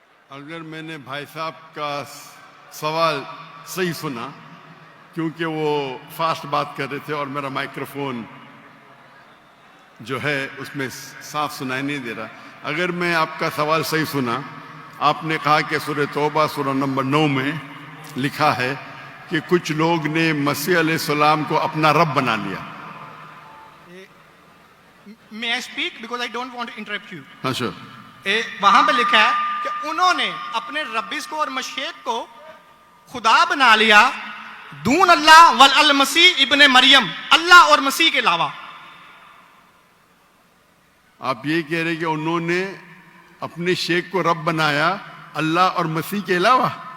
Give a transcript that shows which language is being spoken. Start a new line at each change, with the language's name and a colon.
Hindi: अगर मैंने भाई साहब का सवाल सही सुना, क्योंकि वो फास्ट बात कर रहे थे और मेरा माइक्रोफोन जो है उसमें साफ सुनाई नहीं दे रहा. अगर मैं आपका सवाल सही सुना, आपने कहा कि सूरह तौबा सूरह नंबर 9 में लिखा है कि कुछ लोग ने मसीह अलैहिस्सलाम को अपना रब बना लिया.
English: May I speak because I don't want to interrupt you.
Hindi: हाँ sure. वहां पे लिखा है कि उन्होंने अपने रब्बिस को और मशेक को खुदा बना लिया
Arabic: दून अल्लाह वल अल मसीह इब्ने मरियम,
Hindi: अल्लाह और मसीह के अलावा. आप ये कह रहे कि उन्होंने अपने शेख को रब बनाया अल्लाह और मसीह के अलावा?